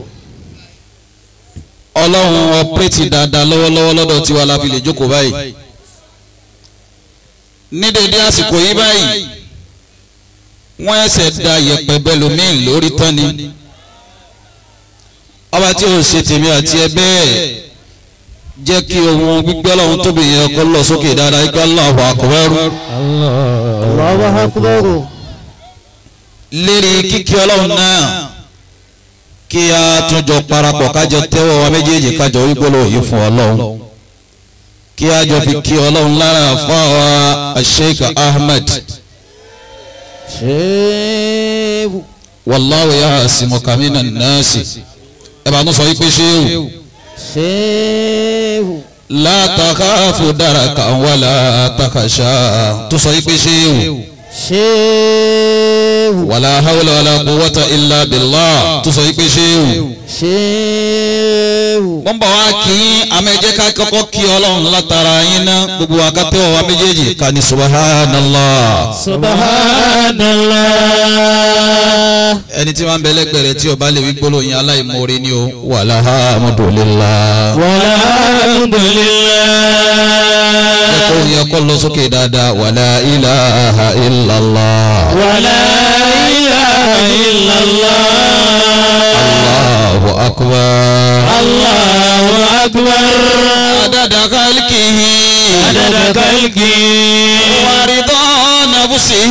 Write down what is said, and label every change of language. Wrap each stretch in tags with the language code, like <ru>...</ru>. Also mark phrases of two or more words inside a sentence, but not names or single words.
<yo>Ọlọ́run ọpẹ́tì dáadáa lọ́wọ́lọ́wọ́ lọ́dọ̀ tiwa la fi lè jókòó báyìí ní dédé àsìkò yìí báyìí wọ́n ẹsẹ̀ da yẹ̀pẹ̀ bẹ́lòmíì lórí tán ni ọba tí ó ṣe tèmi àti ẹ bẹ́ẹ̀ jẹ́ kí ohun gbígbé Ọlọ́run tóbi yẹn kó lọ sókè dáadáa ikú</yo> <ar>الله أكبر. الله أكبر.</ar> <yo>lérí kíkí Ọlọ́run náà kí a tún jọ parapọ̀ kájọ tẹ́wọ́ wa méjèèjì kájọ wígbóló yìí fún Ọlọ́run kí a jọ fi kí Ọlọ́run lára fáwa Sheikh Ahmed. Shehu.</yo> <ar>والله يعصمك من الناس</ar> <yo>ẹ bá tún sọ yìí pé Shehu. Shehu.</yo> <ar>لا تخاف دركا ولا تخشى</ar> <yo>tún sọ yìí pé Shehu. Shehu.</yo> <ar>ولا حول ولا قوة إلا بالله</ar> <yo>tún sọ yìí pé Shehu. Shehu. wọ́n bọ̀ wá kí amẹ́jẹ́ ká kọ́kọ́ kí Ọlọ́run látara yín ná gbogbo wa ká tẹ́wọ́ wa méjèèjì ká ní subhanallah.</yo> <ar>سبحان الله.</ar> <yo>ẹni tí wọ́n ń bẹ lẹ́gbẹ̀ẹ́ rẹ̀ tí ó bá lè wí gbólóyìn aláìmoore ni o walhamdulillah.</yo> <ar>والحمد لله.</ar> <yo>ẹ̀kọ́ yẹn kọ́ lọ sókè dáadáa</yo> <ar>ولا إله إلا الله. ولا إله إلا الله. الله أكبر. الله أكبر. عدد خلقه عدد خلقه ورضا نفسه</ar>